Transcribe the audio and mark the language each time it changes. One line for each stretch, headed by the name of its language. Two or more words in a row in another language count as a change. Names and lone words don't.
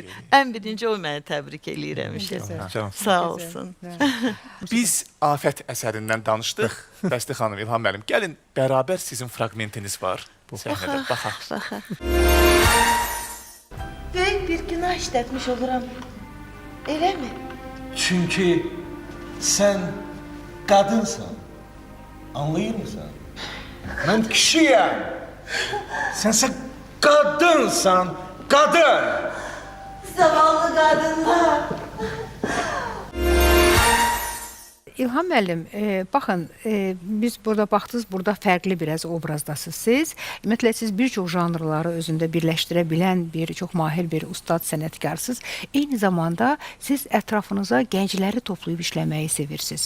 Azerbaijani: Ən birinci o məni təbrik eləyir həmişə. Sağ olsun. Biz Afət əsərindən danışdıq. Bəsti xanım, İlham müəllim, gəlin bərabər sizin fraqmentiniz var. Səhnədə baxaq. Böyük bir günah işlətmiş oluram. Eləmi?
Turkish: Çünkü sen kadınsan. Anlayır mısın? Ben kişiyim. Sense kadınsan. Kadın.
Azerbaijani: Zavallı qadınlar. İlham müəllim, baxın, biz burada baxdınız, burada fərqli biraz obrazdasınız siz. Ümumiyyətlə, siz bir çox janrları özündə birləşdirə bilən bir, çox mahir bir ustad sənətkarsınız. Eyni zamanda siz ətrafınıza gəncləri toplayıb işləməyi sevirsiniz.